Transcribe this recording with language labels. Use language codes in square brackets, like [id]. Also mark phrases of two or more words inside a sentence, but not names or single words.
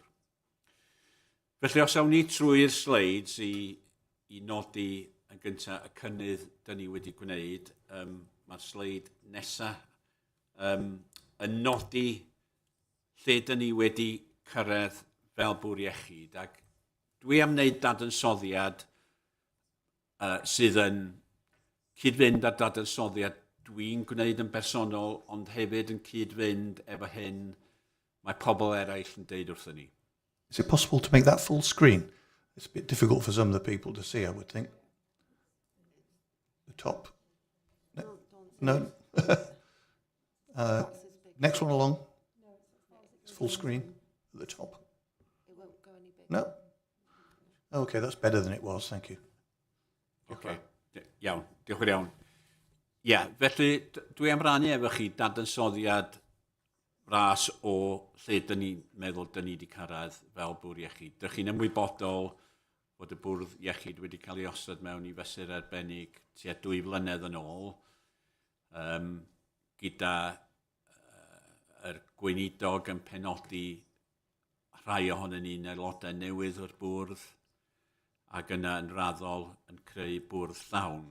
[cy] Felly os awn ni trwy'r sleids i nodi yn gyntaf y cynnydd dyn ni wedi gwneud, mae'r sleid nesaf yn nodi lle dyn ni wedi cyrraedd fel Bwr Iechyd. Ac dwi am wneud dadansoddiad sydd yn cyd-fynd ar dadansoddiad dwi'n gwneud yn bersonol, ond hefyd yn cyd-fynd efo hyn mae pobl eraill yn deud wrthyn ni. [en] Is it possible to make that full screen? It's a bit difficult for some of the people to see, I would think. The top. No? Next one along. It's full screen at the top. It won't go any bigger. No? Okay, that's better than it was, thank you. [cy] Okay. Iawn, diolch yn iawn. Ie, felly dwi am rannu efo chi dadansoddiad ras o lle dyn ni'n meddwl dyn ni wedi cyrraedd fel Bwr Iechyd. Dych chi'n ymwybodol bod y Bwrdd Iechyd wedi cael ei osod mewn i fesur arbennig tua 2 flynedd yn ôl, gyda yr gweinidog yn penodi rhai ohonyn ni'n aelodau newydd o'r bwrdd, ac yna yn raddol yn creu bwrdd llawn.